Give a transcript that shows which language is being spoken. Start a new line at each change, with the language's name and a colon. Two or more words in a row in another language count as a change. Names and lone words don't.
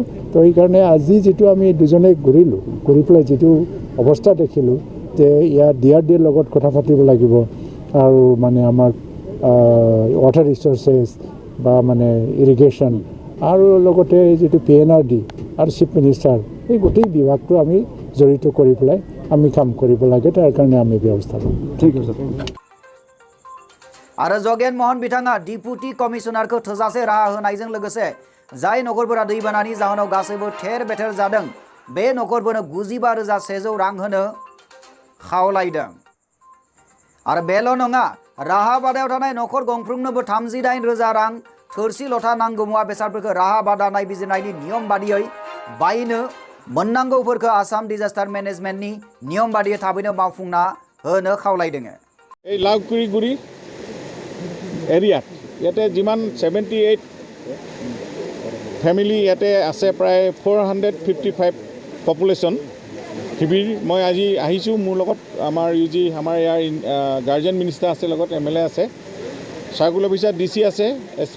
Assamese: তো সেইকাৰণে আজি যিটো আমি দুজনে ঘূৰিলোঁ ঘূৰি পেলাই যিটো অৱস্থা দেখিলোঁ যে ইয়াত DRDৰ লগত কথা পাতিব লাগিব আৰু মানে আমাৰ
English: water resources
Assamese: বা মানে ইৰিগেশ্যন আৰু লগতে যিটো PNRD আৰু
English: chief minister
Assamese: এই গোটেই বিভাগটো আমি জড়িত কৰি পেলাই আমি কাম কৰিব লাগে তাৰ কাৰণে আমি ব্যৱস্থা ল'ম। ঠিক আছে।
Bodo: आरो जगेन मोहन बिथाङा
English: deputy commissioner
Bodo: थोजासे राहा होनायजों लोगोसे जाय नखरफोरा दैबानानि जाहोनाव गासैबो थेर बेथेर जादों बे नखरफोरनो 95,100 रां होनो खावलायदों। आरो बेल' नङा राहा बादायाव थानाय नखर गंफ्रोमनोबो 38,000 रां थोरसि लथा नांगौ मुवा बेसादफोरखौ राहा बादा नायबिजिरनायनि नियम बादियै बायनो मोननांगौफोरखौ
English: Assam disaster management
Bodo: नियम बादियै थाबैनो मावफुंना होनो खावलायदों।
Assamese: এই লাউকুৰিগুৰি এৰিয়াত ইয়াতে যিমান 78 ফেমিলি ইয়াতে আছে প্ৰায় 455 পপুলেশ্যন শিবিৰ মই আজি আহিছোঁ মোৰ লগত আমাৰ আমাৰ ইয়াৰ
English: guardian minister
Assamese: আছে লগত MLA আছে
English: circle officer
Assamese: DC আছে SP